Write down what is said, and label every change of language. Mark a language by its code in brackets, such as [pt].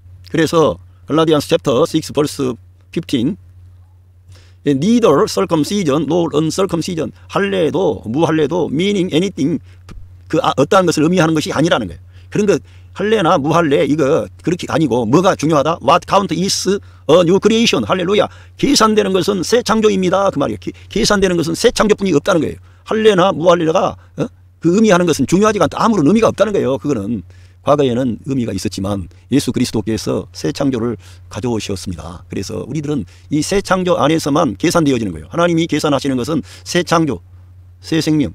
[ko] 그래서 [en] 갈라디안스 챕터 6 벌스 15, neither circumcision nor uncircumcision, [ko] 할례도 무할례도 [en] meaning anything, [ko] 어떠한 것을 의미하는 것이 아니라는 거예요. 그런 것, 할례나 무할례 이거 그렇게 아니고 뭐가 중요하다? [en] What count is a new creation. [ko] 할렐루야. 계산되는 것은 새 창조입니다. 그 말이에요. 계산되는 것은 새 창조뿐이 없다는 거예요. 할례나 무할례가 그 의미하는 것은 중요하지가 않다. 아무런 의미가 없다는 거예요. 그거는 과거에는 의미가 있었지만 예수 그리스도께서 새 창조를 가져오셨습니다. 그래서 우리들은 이 새 창조 안에서만 계산되어지는 거예요. 하나님이 계산하시는 것은 새 창조, 새 생명.